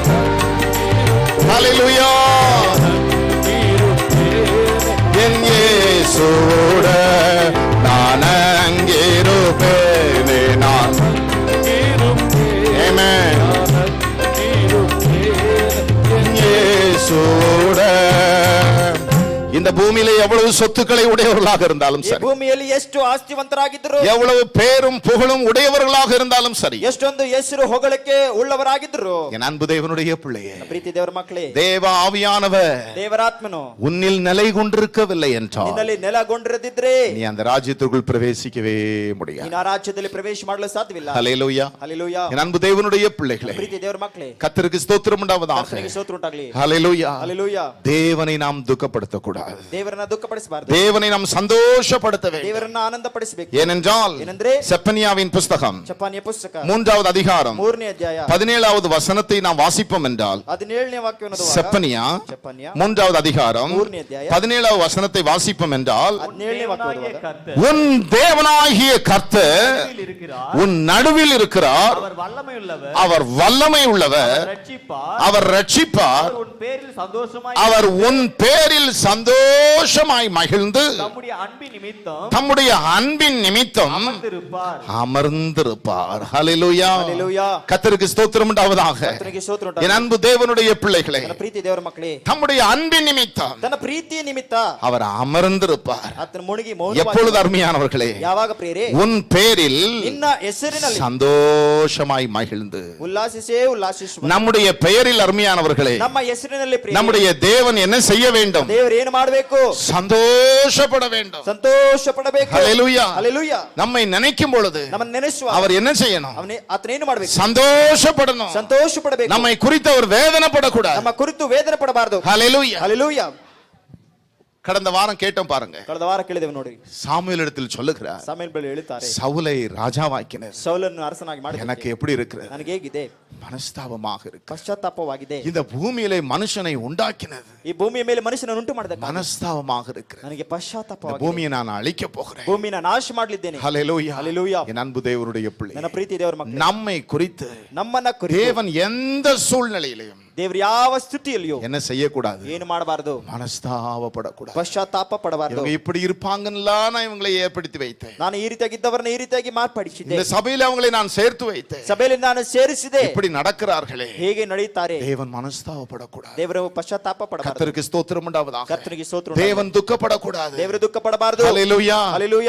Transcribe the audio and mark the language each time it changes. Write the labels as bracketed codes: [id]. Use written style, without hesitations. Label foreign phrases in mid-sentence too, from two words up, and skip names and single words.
[ta] ஹல்லேலூயா. என் இயேசுவோட நான் அங்கிருப்பேனே, நான். ஆமென். இயேசுவோட. இந்த பூமியில எவ்வளவு சொத்துக்களை உடையவர்களாக இருந்தாலும் [kn] ಈ [ta] சரி, [kn] ಭೂಮಿಯಲ್ಲಿ ಎಷ್ಟು ಆಸ್ತಿವಂತರಾಗಿದ್ರು, [ta] எவ்வளவு பேரும் புகழும் உடையவர்களாக இருந்தாலும் சரி, [kn] ಎಷ್ಟೊಂದು ಹೆಸರು ಹೊಗಳಿಕೆ ಉಳ್ಳವರಾಗಿದ್ರು, [ta] என் அன்பு தேவனுடைய பிள்ளையே, [kn] ಪ್ರೀತಿ ದೇವರ ಮಕ್ಕಳೇ, [ta] தேவ ஆவியானவர் [kn] ದೇವರಾತ್ಮನು [ta] உன்னில் நிலை கொண்டிருக்கவில்லை என்றால் [kn] ನಿನ್ನಲ್ಲಿ ನೆಲೆಗೊಂಡಿರದಿದ್ರೆ [ta] நீ அந்த ராஜ்யத்திற்குள் பிரவேசிக்கவே முடியாது. [kn] ನೀನು ಆ ರಾಜ್ಯದಲ್ಲಿ ಪ್ರವೇಶ ಮಾಡಲು ಸಾಧ್ಯವಿಲ್ಲ. [ta] ஹல்லேலூயா. [kn] ಹಲ್ಲೆಲೂಯಾ. [ta] என் அன்பு தேவனுடைய பிள்ளைகளே, [kn] ಪ್ರೀತಿ ದೇವರ ಮಕ್ಕಳೇ, [ta] கர்த்தருக்கு ஸ்தோத்திரம் உண்டாவதாக. [kn] ಕರ್ತನಿಗೆ ಸ್ತೋತ್ರ ಉಂಟಾಗಲಿ. [ta] ஹல்லேலூயா. [kn] ಹಲ್ಲೆಲೂಯಾ. [ta] தேவனை நாம் துக்கப்படுத்த கூடாது. [kn] ದೇವರನ್ನ ದುಃಖಪಡಿಸಬಾರದು. [ta] தேவனை நாம் சந்தோஷப்படுத்த வேண்டும். [kn] ದೇವರನ್ನ ಆನಂದಪಡಿಸಬೇಕು. [ta] ஏனென்றால் [kn] ಏನಂದ್ರೆ [ta] செப்பனியாவின் புஸ்தகம் [kn] ಚಪಾನಿಯ ಪುಸ್ತಕ [ta] 3வது அதிகாரம் [kn] 3ನೇ ಅಧ್ಯಾಯ [ta] 17வது வசனத்தை நாம் வாசிப்போம் என்றால், [kn] 17ನೇ ವಾಕ್ಯವನ್ನು [ta] செப்பனியா [kn] ಚಪಾನಿಯ [ta] 3வது அதிகாரம் [kn] 3ನೇ ಅಧ್ಯಾಯ [ta] 17வது வசனத்தை வாசிப்போம் என்றால், [kn] 17ನೇ ವಾಕ್ಯವನ್ನು [ta] உன் தேவனாகிய கர்த்தர் இருக்கிறார், உன் நடுவில் இருக்கிறார், அவர் வல்லமை உள்ளவர், அவர் வல்லமை உள்ளவர், ரட்சிப்பார், அவர் ரட்சிப்பார், உன் பேரில் சந்தோஷமாய் அவர் உன் பேரில் சந்தோஷமாய் மகிழ்ந்து தம்முடைய அன்பின் நிமித்தம் தம்முடைய அன்பின் நிமித்தம் அமர்ந்திருப்பார். அமர்ந்திருப்பார். ஹல்லேலூயா. [kn] ಹಲ್ಲೆಲೂಯಾ. [ta] கர்த்தருக்கு ஸ்தோத்திரம் உண்டாவதாக. [kn] ಕರ್ತನಿಗೆ ಸ್ತೋತ್ರ [ta] என் [kn] ಉಂಟಾಗಲಿ. [ta] அன்பு தேவனுடைய பிள்ளைகளே, [kn] ನನ್ನ ಪ್ರೀತಿ ದೇವರ ಮಕ್ಕಳೇ, [ta] தம்முடைய அன்பின் நிமித்தம் [kn] ತನ್ನ ಪ್ರೀತಿಯ ನಿಮಿತ್ತ [ta] அவர் அமர்ந்திருப்பார். [kn] ಆತನ ಮುಳುಗಿ [ta] எப்பொழுது அருமையானவர்களே, [kn] ಯಾವಾಗ ಪ್ರಿಯರೇ, [ta] உன் பேரில் [kn] ನಿನ್ನ ಹೆಸರಿನಲ್ಲಿ [ta] சந்தோஷமாய் மகிழ்ந்து. [kn] ಉಲ್ಲಾಸಿಸೇ ಉಲ್ಲಾಸಿಸುವ. [ta] நம்முடைய பெயரில் அருமையானவர்களே, [kn] ನಮ್ಮ ಹೆಸರಿನಲ್ಲಿ ಪ್ರಿಯರೇ, [ta] நம்முடைய தேவன் என்ன செய்ய வேண்டும்? [kn] ದೇವರು ಏನು ಮಾಡಬೇಕು? [ta] சந்தோஷப்பட வேண்டும். [kn] ಸಂತೋಷ ಪಡಬೇಕು. [ta] ஹல்லேலூயா. [kn] ಹಲ್ಲೆಲೂಯಾ. [ta] நம்மை நினைக்கும் பொழுது [kn] ನಮ್ಮನ್ನು ನೆನೆಸುವ [ta] அவர் என்ன செய்யணும்? [kn] ಆತನ ಏನು ಮಾಡಬೇಕು? [ta] சந்தோஷப்படணும். [kn] ಸಂತೋಷ ಪಡಬೇಕು. [ta] நம்மை குறித்து அவர் வேதனைப்படக்கூடாது. [kn] ನಮ್ಮ ಕುರಿತು ವೇದನೆ ಪಡಬಾರದು. [ta] ஹல்லேலூயா. [kn] ಹಲ್ಲೆಲೂಯಾ. [ta] கடந்த வாரம் கேட்டோம் பாருங்க. [kn] ಕಳೆದ ವಾರ ಕೇಳಿದೆವು ನೋಡಿ. [ta] சாமுவேல் இடத்தில் சொல்லுகிறார், [kn] ಸಾಮುವೇಲ್ ಬಳಿ ಹೇಳುತ್ತಾರೆ, [ta] சவுலை ராஜாவாக்கினர். [kn] ಸೌಲನ್ನು ಅರಸನಾಗಿ ಮಾಡಿದ [ta] எனக்கு எப்படி இருக்கிறது? [kn] ನನಗೆ ಹೇಗಿದೆ? [ta] மனஸ்தாபமாக இருக்கு. [kn] ಪಶ್ಚಾತ್ತಾಪವಾಗಿದೆ. [ta] இந்த பூமியிலே மனுஷனை உண்டாக்கினது [kn] ಈ ಭೂಮಿಯ ಮೇಲೆ ಮನುಷ್ಯನನ್ನು ಉಂಟು ಮಾಡಿದ [ta] மனஸ்தாபமாக இருக்கிறது. [kn] ನನಗೆ [ta] இந்த [kn] ಪಶ್ಚಾತ್ತಾಪವಾಗಿದೆ. [ta] பூமியை நான் அழிக்க போகிறேன். [kn] ಭೂಮಿನ ನಾಶ ಮಾಡಲಿದ್ದೇನೆ. [ta] ஹல்லேலூயா. [kn] ಹಲ್ಲೆಲೂಯಾ. [ta] என் அன்பு தேவனுடைய பிள்ளை, [kn] ನನ್ನ ಪ್ರೀತಿ ದೇವರ ಮಕ್ಕಳೇ, [ta] நம்மை குறித்து [kn] ನಮ್ಮನ್ನ ಕುರಿತು [ta] தேவன் எந்த சூழ்நிலையிலும் [kn] ದೇವರು ಯಾವ ಸ್ಥಿತಿಯಲ್ಲಿಯೂ [ta] என்ன செய்யக்கூடாது? [kn] ಏನು ಮಾಡಬಾರದು? [ta] மனஸ்தாபப்படக்கூடாது. [kn] ಪಶ್ಚಾತ್ತಾಪ ಪಡಬಾರದು. [ta] இவங்க இப்படி இருப்பாங்கன்னு நான் இவங்களை ஏற்படுத்தி வைத்தேன். [kn] ನಾನು ಈ ರೀತಿಯಾಗಿದ್ದವರನ್ನ ಈ ರೀತಿಯಾಗಿ ಮಾರ್ಪಡಿಸಿದ್ದೆ. [ta] இந்த சபையில அவங்களை நான் சேர்த்து வைத்தேன். [kn] ಸಭೆಯಲ್ಲಿ ನಾನು ಸೇರಿಸಿದೆ. [ta] இப்படி நடக்கிறார்களே, [kn] ಹೇಗೆ ನಡೆಯುತ್ತಾರೆ? [ta] தேவன் மனஸ்தாபப்படக்கூடாது. [kn] ದೇವರು ಪಶ್ಚಾತ್ತಾಪ ಪಡಬಾರದು. [ta] கர்த்தருக்கு ஸ்தோத்திரம் உண்டாவதாக. [kn] ಕರ್ತನಿಗೆ ಸ್ತೋತ್ರ. [ta] தேவன் துக்கப்படக்கூடாது. [kn] ದೇವರು ದುಃಖ ಪಡಬಾರದು. [ta] ஹல்லேலூயா. [kn] ಹಲ್ಲೆಲೂಯಾ.